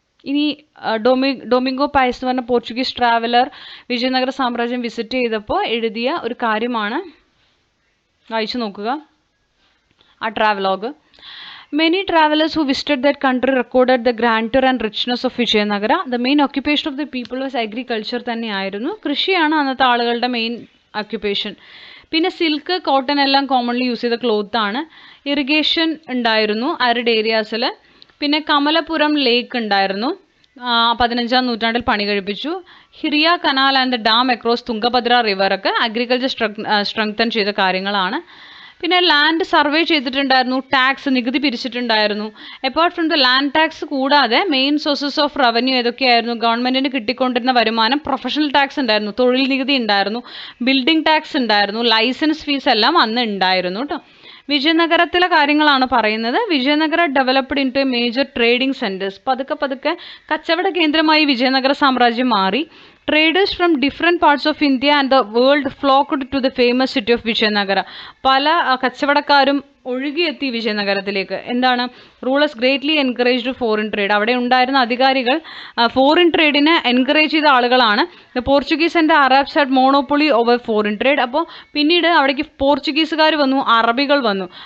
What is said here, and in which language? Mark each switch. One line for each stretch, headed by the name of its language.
Malayalam: ഇനി Domingo Pius എന്ന് പറഞ്ഞ പോർച്ചുഗീസ് ട്രാവലർ വിജയനഗര സാമ്രാജ്യം വിസിറ്റ് ചെയ്തപ്പോൾ എഴുതിയ ഒരു കാര്യമാണ്, വായിച്ചു നോക്കുക ആ travelogue.
English: Many travelers who visited that country recorded the grandeur and richness of Vijayanagara. The main occupation of the people was agriculture തന്നെയായിരുന്നു.
Malayalam: കൃഷിയാണ് അന്നത്തെ ആളുകളുടെ മെയിൻ occupation. പിന്നെ സിൽക്ക്, കോട്ടൺ എല്ലാം കോമൺലി യൂസ് ചെയ്ത ക്ലോത്ത് ആണ്. ഇറിഗേഷൻ ഉണ്ടായിരുന്നു അരിഡ് ഏരിയാസിൽ. പിന്നെ കമലപുരം ലേക്ക് ഉണ്ടായിരുന്നു, 15-ാം നൂറ്റാണ്ടിൽ പണി കഴിപ്പിച്ചു. ഹിറിയ canal and the dam across Tungabhadra river ഒക്കെ അഗ്രികൾച്ചർ സ്ട്രെങ്തൻ ചെയ്ത കാര്യങ്ങളാണ്. പിന്നെ ലാൻഡ് സർവേ ചെയ്തിട്ടുണ്ടായിരുന്നു, ടാക്സ് നികുതി പിരിച്ചിട്ടുണ്ടായിരുന്നു.
English: apart from the land tax കൂടാതെ main sources of revenue
Malayalam: ഏതൊക്കെയായിരുന്നു? ഗവൺമെൻറ്റിന് കിട്ടിക്കൊണ്ടിരുന്ന വരുമാനം, പ്രൊഫഷണൽ ടാക്സ് ഉണ്ടായിരുന്നു, തൊഴിൽ നികുതി ഉണ്ടായിരുന്നു, ബിൽഡിംഗ് ടാക്സ് ഉണ്ടായിരുന്നു, ലൈസൻസ് ഫീസ് എല്ലാം അന്ന് ഉണ്ടായിരുന്നു കേട്ടോ. വിജയനഗരത്തിലെ കാര്യങ്ങളാണ് പറയുന്നത്.
English: Vijayanagara developed into a major trading centres.
Malayalam: പതുക്കെ കച്ചവട കേന്ദ്രമായി വിജയനഗര സാമ്രാജ്യം മാറി.
English: Traders from different parts of India and the world flocked to the famous city of Vijayanagara.
Malayalam: പല കച്ചവടക്കാരും ഒഴുകിയെത്തി വിജയനഗരത്തിലേക്ക്. എന്താണ്?
English: Rulers greatly encouraged foreign trade.
Malayalam: അവിടെ ഉണ്ടായിരുന്ന അധികാരികൾ ഫോറിൻ ട്രേഡിനെ എൻകറേജ് ചെയ്ത ആളുകളാണ്.
English: The Portuguese and Arabs had monopoly over foreign trade.
Malayalam: അപ്പോൾ പിന്നീട് അവിടേക്ക് പോർച്ചുഗീസുകാർ വന്നു, അറബികൾ വന്നു.